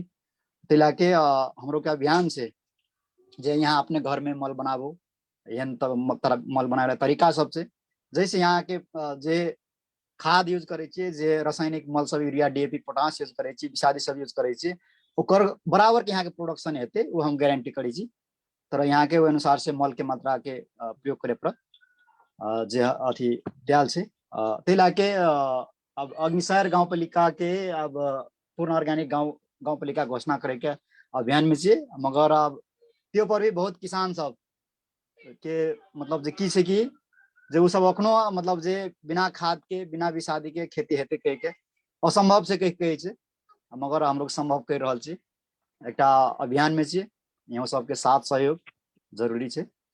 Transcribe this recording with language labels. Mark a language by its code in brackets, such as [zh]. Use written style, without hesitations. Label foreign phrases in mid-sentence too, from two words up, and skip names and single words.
[mai] ताहि लए के हमरो के अभियान छै जे यहाँ अपने घर में मल बनाबू, एहन मल बनावे तरीका सब छै। जैसे यहाँ के जे खाद यूज करे छियै, जे रासायनिक मल सब यूरिया डीएपी पोटाश यूज करे छियै, विषादी सब यूज करे छियै, ओकर बराबर के यहाँ के प्रोडक्शन हेतै वो हम गारंटी करे छी। तर यहाँ के अनुसार से मल के मात्रा के प्रयोग करे पड़त जे अथी डाल छै। ताहि लए के अब अग्निसार गाँव पालिका के अब पूर्ण ऑर्गेनिक गाँव पालिका घोषणा करे के अभियान में छियै। मगर अब त्यो पर भी बहुत किसान सब के मतलब जे की छै कि जे उ सब अखनो मतलब जे बिना खाद के बिना विषादी के खेती हेतै कह के असंभव से कहे छै, मगर हम लोग संभव कर रहल छी। एकटा अभियान में छियै, यहाँ सबके साथ सहयोग जरूरी छै।